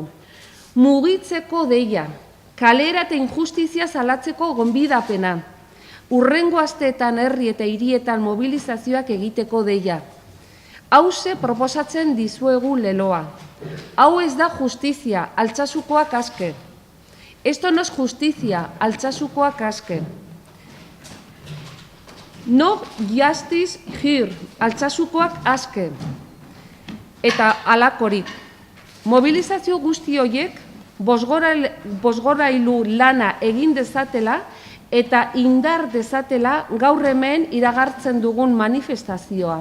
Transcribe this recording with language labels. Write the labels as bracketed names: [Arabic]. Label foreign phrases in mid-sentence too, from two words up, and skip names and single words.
[Basque] Mugitzeko deia, kalera eta injustizia salatzeko gonbidapena, urrengo asteetan herri eta hirietan mobilizazioak egiteko deia. Hauze proposatzen dizuegu leloa. Hau ez da justizia, Altsasukoak aske. [Spanish] Esto no es justicia, [Basque] Altsasukoak aske. [English] No justice here, [Basque] Altsasukoak aske. Eta alakorik. Mobilizazio guzti horiek bosgorailu lana egin dezatela eta indar dezatela gaur hemen iragartzen dugun manifestazioa.